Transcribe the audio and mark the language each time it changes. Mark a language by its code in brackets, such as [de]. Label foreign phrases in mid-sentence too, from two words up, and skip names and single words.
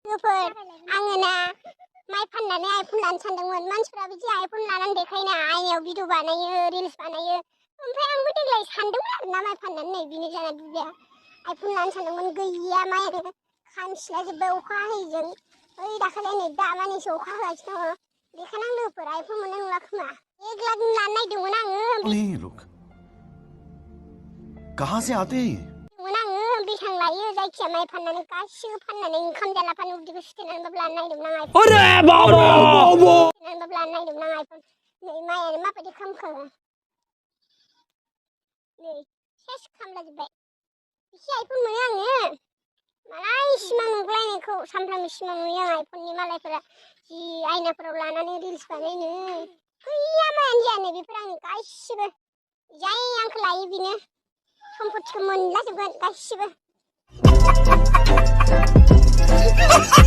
[brx] लोगोफोर आङो ना माइ फाननानै आइफन लानो सानदोंमोन मानसिफ्रा बिदि आइफन लानानै देखायना आइनायाव भिडिअ बानायो रिल्स बानायो ओमफ्राय आंबो देग्लाय सानदोंमोन आरोना माइ फाननानै नै बिनो जाना दुब्लिया आइफन लानो सानदोंमोन गैया माइयानो खामस्लाजोब्बाय अखा हायैजों ओइ दाखालि नै दामानिसो अखा होगासिनो दङ बेखायनो आं लोगोफोर आइफन मोननाय नंला खोमा 1 लाखनि लानो नायदोंमोन आङो [hi] नहीं लोग कहाँ से आते हैं [brx] आङो बेसेबां लायो जायखिया माइ फाननानै गासिबो फाननानै ओंखाम जालाफानो उदैखौ सुथेनानैबाबो लानो नायदोंमोन आं आइफन सुथेनानैबाबो लानो नायदोंमोन आं आइफन नै माइयानो माबायदि खामखो नै सेस खामलाजोब्बाय एसे आइफन मोनो आङो मालाय सिमां नुगलायनायखौ सानफ्रामबो सिमां नुयो आं आइफननि मालायफोरा जि आयनाफोराव लानानै रिल्स बानायनो गैया मायानो जायानो बेफोर आंनि गासिबो जाय आंखौ लायो बिनो सम्पतिखौ मोनलाजोबगोन गासिबो